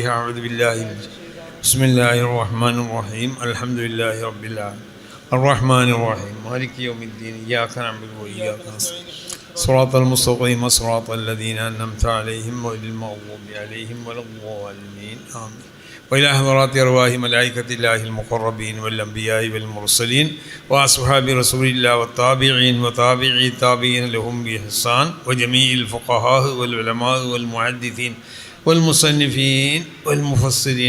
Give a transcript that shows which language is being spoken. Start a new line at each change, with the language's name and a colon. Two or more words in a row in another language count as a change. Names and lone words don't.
Arabic: أعوذ بالله بسم الله الرحمن الرحيم. الحمد لله رب العالمين الرحمن الرحيم مالك يوم الدين إياك نعبد وإياك نستعين صراط المستقيم صراط الذين أنعمت عليهم غير المغضوب عليهم ولا الضالين. ആമീൻ. وإلى حضرات أرواح ملائكة الله المقربين والأنبياء والمرسلين وأصحاب رسول الله والتابعين وتابعي التابعين لهم بإحسان وجميع الفقهاء والعلماء والمحدثين والمصنفين والمفسرين.